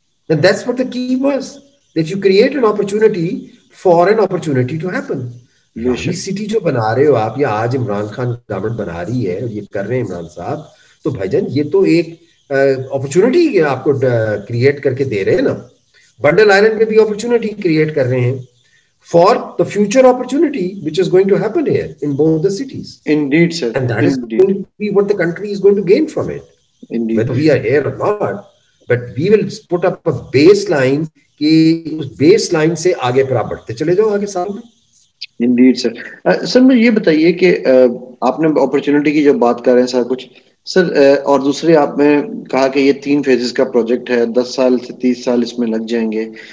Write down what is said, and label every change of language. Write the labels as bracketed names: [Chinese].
[English] And that's what the key was, that you create an opportunity for an opportunity to happen. [Urdu] Rahi city جو بنا رہے ہو آپ، یا آج عمران خان گورنمنٹ بنا رہی ہے اور یہ کر رہے ہیں عمران صاحب، تو بھائی جان یہ تو ایک اپرچونٹی آپ کو کریٹ کر کے دے رہے ہیں نا. بنڈل آئلینڈ میں بھی اپرچونٹی کریٹ کر رہے ہیں [English] for the future opportunity which is going to happen here in both the cities. Indeed, sir. And that is going to be what the country is going to gain from it. Indeed. Whether we are here or not, but we will put up a baseline [Urdu] کہ اس base line سے آگے پھر آپ بڑھتے چلے جاؤ آگے سال میں. [English] Indeed, sir. [Urdu] سر مجھے یہ بتائیے کہ آپ نے اپرچونٹی کی جب بات کر رہے ہیں سر کچھ سر، اور دوسرے آپ نے کہا کہ یہ 3 فیزز کا پروجیکٹ ہے، 10 سال سے 30 سال اس میں لگ جائیں گے.